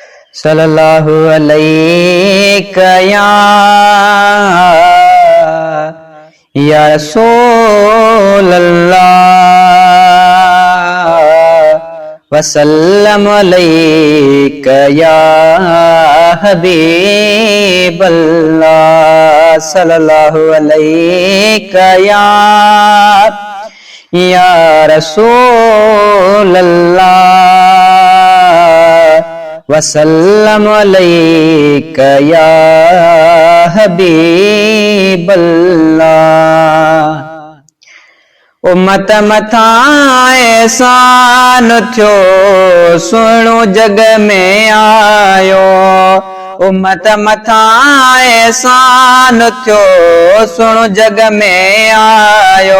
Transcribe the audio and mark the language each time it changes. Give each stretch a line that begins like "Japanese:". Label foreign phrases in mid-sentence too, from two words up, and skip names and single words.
Arabic: صلى الله عليك يا رسول الله وسلم عليك يا حبيب الله صلى الله عليك يا رسول الله وسلم عليك يا حبيب الله.
Sindhi: उम्मत मथा एहसान थियो सुहिणो जग में आयो। उम्मत मथा एहसान थियो सुहिणो जग में आयो।